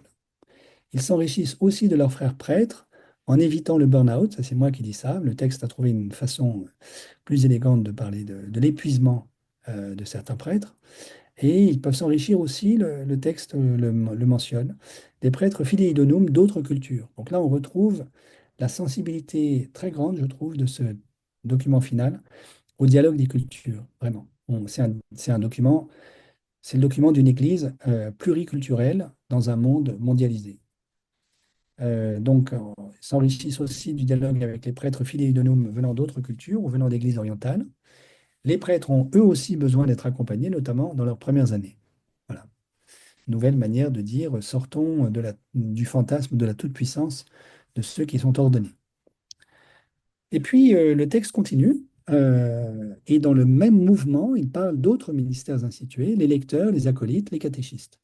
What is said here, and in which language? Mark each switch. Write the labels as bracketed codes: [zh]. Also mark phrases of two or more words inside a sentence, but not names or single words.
[fr] Ils s'enrichissent aussi de leurs frères prêtres en évitant le burn-out. Ça, c'est moi qui dis ça. Le texte a trouvé une façon plus élégante de parler de l'épuisement de certains prêtres. Et ils peuvent s'enrichir aussi, le texte le mentionne, des prêtres [la] fidei donum [fr] d'autres cultures. Donc là, on retrouve la sensibilité très grande, je trouve, de ce document final au dialogue des cultures, vraiment. C'est un document, c'est le document d'une église pluriculturelle dans un monde mondialisé. Ils s'enrichissent aussi du dialogue avec les prêtres [la] fidei donum [fr] venant d'autres cultures ou venant d'églises orientales. Les prêtres ont eux aussi besoin d'être accompagnés, notamment dans leurs premières années. Voilà. Nouvelle manière de dire sortons du fantasme de la toute-puissance de ceux qui sont ordonnés. Et puis le texte continue, et dans le même mouvement, il parle d'autres ministères institués, les lecteurs, les acolytes, les catéchistes.